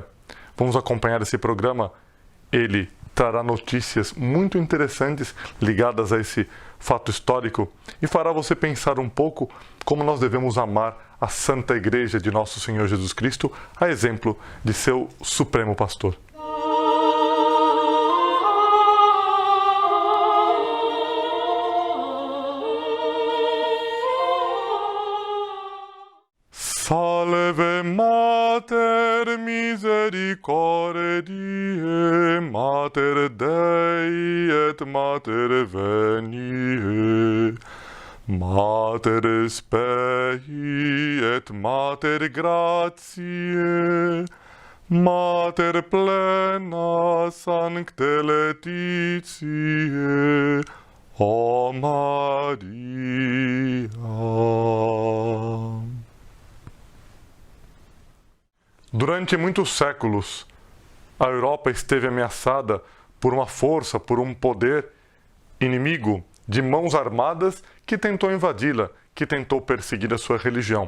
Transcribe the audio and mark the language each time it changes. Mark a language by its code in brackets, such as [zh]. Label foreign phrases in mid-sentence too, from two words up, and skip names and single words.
[pt] Vamos acompanhar esse programa. Ele trará notícias muito interessantes ligadas a esse fato histórico e fará você pensar um pouco como nós devemos amar a Santa Igreja de Nosso Senhor Jesus Cristo, a exemplo de seu Supremo Pastor. [la] Salve Mater misericordiae, Mater Dei et Mater Veniae, Mater Spei et Mater Gratiae, Mater plena sancte laetitiae, O Maria. [pt] Durante muitos séculos, a Europa esteve ameaçada por uma força, por um poder inimigo de mãos armadas que tentou invadi-la, que tentou perseguir a sua religião.